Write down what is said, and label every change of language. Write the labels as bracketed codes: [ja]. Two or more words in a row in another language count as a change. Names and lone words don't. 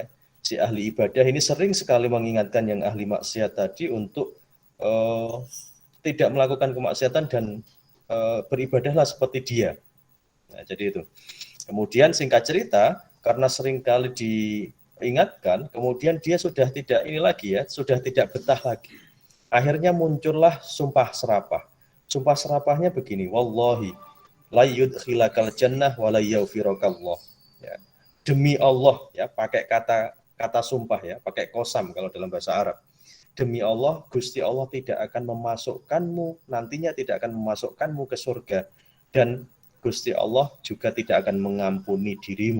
[id] Si ahli ibadah ini sering sekali mengingatkan yang ahli maksiat tadi untuk tidak melakukan kemaksiatan dan beribadahlah seperti dia. Nah, jadi itu. Kemudian singkat cerita, karena sering kali diingatkan, kemudian dia sudah tidak ini lagi ya, sudah tidak betah lagi. Akhirnya muncullah sumpah serapah. Sumpah serapahnya begini, [ar] والله لا يدخلك الجنة ولا يغفرك الله. [id] Ya. Demi Allah, ya, pakai kata sumpah ya, pakai qasam kalau dalam bahasa Arab. Demi Allah, Gusti Allah tidak akan memasukkanmu, nantinya tidak akan memasukkanmu ke surga, dan Gusti Allah juga tidak akan mengampuni dirimu.